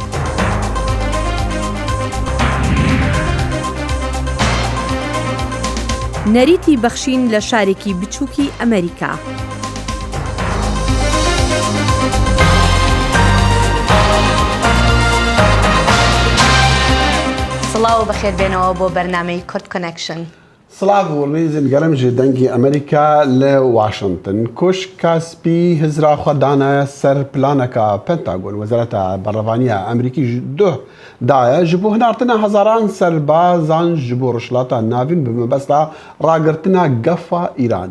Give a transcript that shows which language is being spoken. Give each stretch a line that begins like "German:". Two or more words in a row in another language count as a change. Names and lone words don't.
Central Kurdish: نەریتی بەخشین لە شارێکی بچووکی ئەمریکا. سڵاو بەخێر بێنەوە بۆ بەرنامەی کورد کۆنەکشن. سڵاو وڵێزن گەرم
Kurdish: ji dengê Amerîka li Washington Koşka spî hizra xwe danaya ser planeka Pentagon Wezareta Berevaniya Amerîkî ji duh daye ji bo hinartina hezaran serbazan ji bo rişilata navîn bi mebesta ragirtina gefa Îranê.